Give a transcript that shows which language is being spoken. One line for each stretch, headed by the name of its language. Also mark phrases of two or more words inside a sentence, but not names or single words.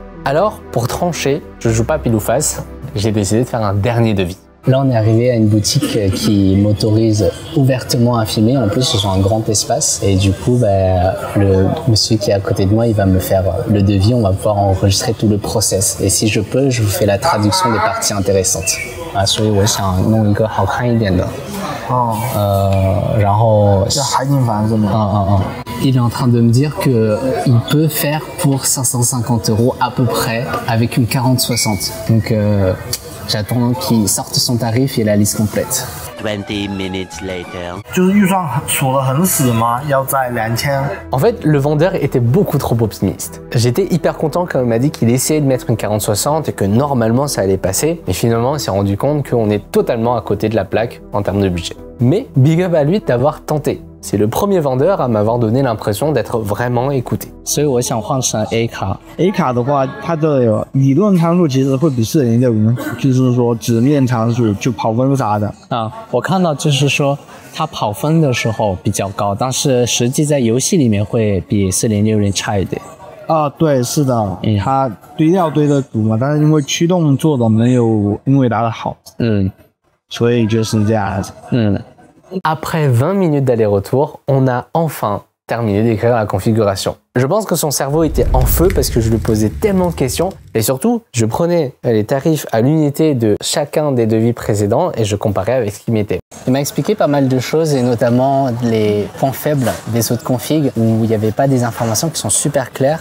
French: Alors pour trancher, je joue pas pile ou face, j'ai décidé de faire un dernier devis. Là, on est arrivé à une boutique qui m'autorise ouvertement à filmer. En plus, ils ont un grand espace. Et du coup, le monsieur qui est à côté de moi, il va me faire le devis. On va pouvoir enregistrer tout le process. Et si je peux, je vous fais la traduction des parties intéressantes.
Chinese: 所以我想弄一个好看一点的。然后这海景房是吗？
French: Il est en train de me dire qu'il peut faire pour 550 € à peu près avec une 40-60. Donc, j'attends qu'il sorte son tarif et la liste complète.
English: 20 minutes later.
Chinese: 就是预算锁得很死吗？要在2000。
French: En fait, le vendeur était beaucoup trop optimiste. J'étais hyper content quand il m'a dit qu'il essayait de mettre une 40-60 et que normalement ça allait passer. Mais finalement, on s'est rendu compte qu'on est totalement à côté de la plaque en termes de budget. Mais
English: big up
French: à lui d'avoir tenté. C'est le premier vendeur à m'avoir donné l'impression d'être vraiment écouté.
Chinese: 所以我想换成 A 卡。 A 卡的话，它的理论参数其实会比4060，就是说纸面参数就跑分啥的。我看到就是说它跑分的时候比较高，但是实际在游戏里面会比4060差一点。对，是的，它堆料堆得足嘛，但是因为驱动做的没有英伟达的好，所以就是这样子。
French: Après 20 minutes d'aller-retour, on a enfin terminé d'écrire la configuration. Je pense que son cerveau était en feu parce que je lui posais tellement de questions et surtout, je prenais les tarifs à l'unité de chacun des devis précédents et je comparais avec ce qui m'était. Il m'a expliqué pas mal de choses et notamment les points faibles des autres configs où il n'y avait pas des informations qui sont super claires.